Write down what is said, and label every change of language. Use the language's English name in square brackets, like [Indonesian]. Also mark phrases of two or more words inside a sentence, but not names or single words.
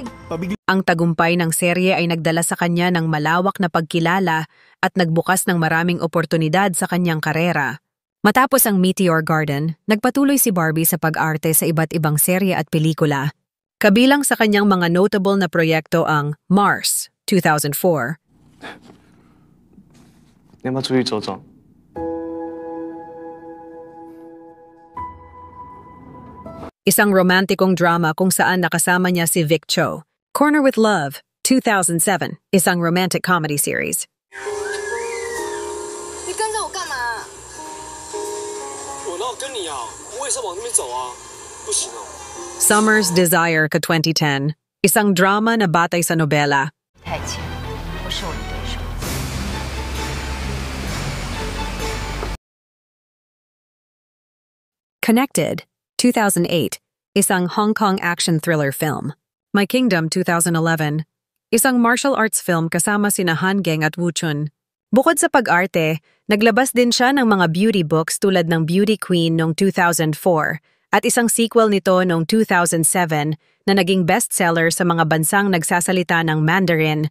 [Filipino] Ang tagumpay ng serye ay nagdala sa kanya ng malawak na pagkilala at nagbukas ng maraming oportunidad sa kanyang karera. Matapos ang Meteor Garden, nagpatuloy si Barbie sa pag-arte sa iba't ibang serye at pelikula. Kabilang sa kanyang mga notable na proyekto ang Mars, 2004. [Chinese] 你要不要出去走走？ [Filipino] Isang romantikong drama kung saan nakasama niya si Vic Cho. Corner with Love, 2007, isang [English] romantic comedy series. [Chinese] 你跟着我干嘛？我哪有跟你啊？我也是往那边走啊，不行哦。 [Filipino] Summer's Desire ka 2010, isang drama na batay sa nobela. [Chinese] 太浅，不是我的对手。 [Filipino] Connected, 2008, isang Hong Kong [English] action thriller film. [Filipino] My Kingdom, 2011, isang [English] martial arts film [Filipino] kasama sina Han Geng at Wu Chun. Bukod sa pag-arte, naglabas din siya ng mga [English] beauty books [Filipino] tulad ng Beauty Queen noong 2004 at isang sequel nito noong 2007 na naging bestseller sa mga bansang nagsasalita ng Mandarin.